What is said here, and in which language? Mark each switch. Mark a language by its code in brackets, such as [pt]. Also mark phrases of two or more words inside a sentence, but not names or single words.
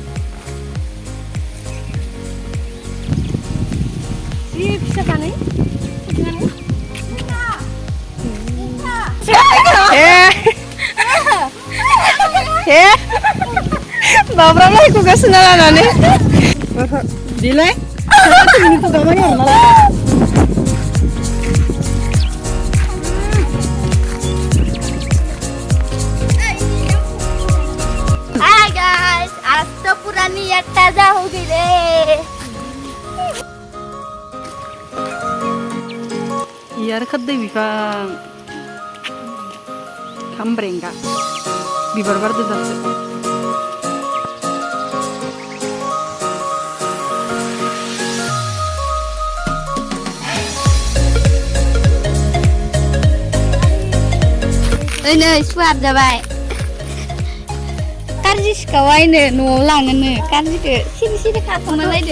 [brx] जि फिसाखानै बाब्राबलाय खुगा सोना लानानै दिलाय [hi] हाय गाइस आज तो पुरानी याद ताजा हो गई रे [brx] इयार खोदै बिफां खामब्रेंगा बिबार बारदो दासो ओइ नै सुवार जाबाय कारजि सिखावायनो न'आव लाङोनो कारजिखौ सिरि सिरि खाख'ना लायदो